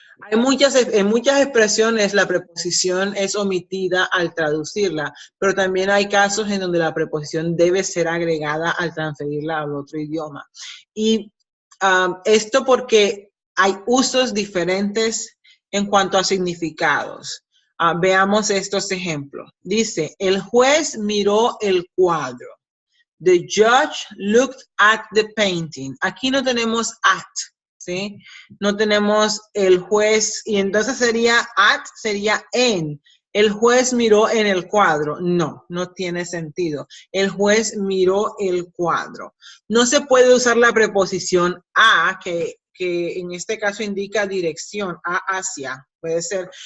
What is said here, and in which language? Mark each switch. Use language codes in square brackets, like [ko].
[es] En muchas expresiones la preposición es omitida al traducirla, pero también hay casos en donde la preposición debe ser agregada al transferirla al otro idioma. Y esto porque hay usos diferentes en cuanto a significados. Veamos estos ejemplos. Dice, el juez miró el cuadro. [en] The judge looked at the painting. [es] Aquí no tenemos at, ¿sí? No tenemos el juez, y entonces sería en. El juez miró en el cuadro. No, no tiene sentido. El juez miró el cuadro. No se puede usar la preposición a, que en este caso indica dirección, hacia, puede ser.